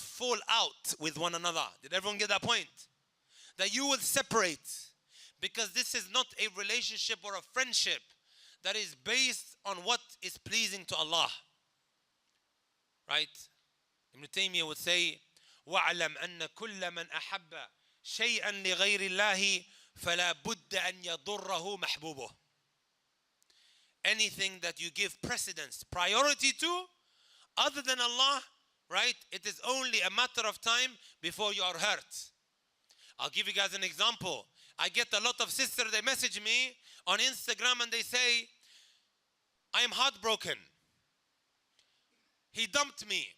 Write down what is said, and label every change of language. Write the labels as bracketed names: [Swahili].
[English] Fall out with one another. Did everyone get that point? That you will separate. Because this is not a relationship or a friendship that is based on what is pleasing to Allah. Right? Ibn Taymiyah would say, [Arabic] وَاعْلَمْ أَنَّ كُلَّ مَنْ أَحَبَّ شَيْئًا لِغَيْرِ اللَّهِ فَلَا بُدَّ أَنْ يَضُرَّهُ مَحْبُوبُهُ. [English] Anything that you give precedence, priority to, other than Allah, right? It is only a matter of time before you are hurt. I'll give you guys an example. I get a lot of sisters, they message me on Instagram and they say, I am heartbroken. He dumped me.